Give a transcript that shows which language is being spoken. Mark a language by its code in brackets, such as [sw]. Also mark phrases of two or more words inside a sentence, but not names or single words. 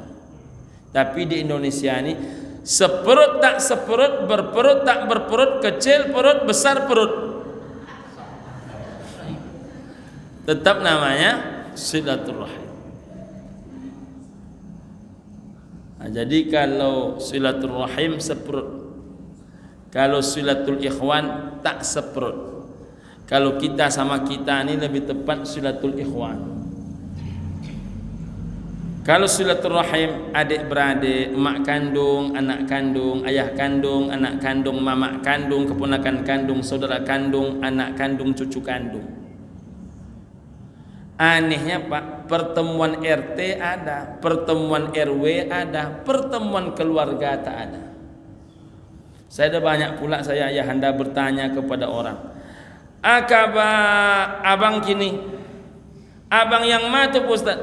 [id] Tapi di Indonesia ini seperut tak seperut, berperut tak berperut, kecil perut besar perut, tetap namanya silaturrahim. Nah, jadi kalau silaturrahim seperut, kalau silatul ikhwan tak seperut. Kalau kita sama kita ini lebih tepat silatul ikhwan. Kalau silaturrahim adik beradik, mak kandung, anak kandung, ayah kandung, anak kandung, mamak kandung, keponakan kandung, saudara kandung, anak kandung, cucu kandung. Anehnya Pak, pertemuan RT ada, pertemuan RW ada, pertemuan keluarga tak ada. Saya ada banyak pula saya ayahanda bertanya kepada orang, abang kini, abang yang mana tu Pak Ustaz?